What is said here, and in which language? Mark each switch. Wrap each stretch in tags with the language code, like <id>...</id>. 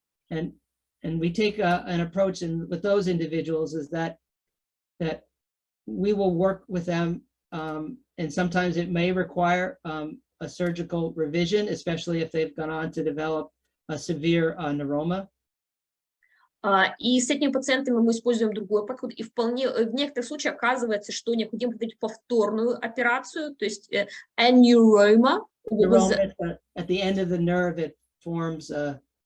<en>And we take an approach with those individuals is that we will work with them, and sometimes it may require a surgical revision, especially if they've gone on to develop a severe neuroma.</en> <ru>И с этими пациентами мы используем другой подход, и вполне в некоторых случаях оказывается, что необходимо проводить повторную операцию, то есть neuroma.</ru> <en>At the end of the nerve, it forms a</en>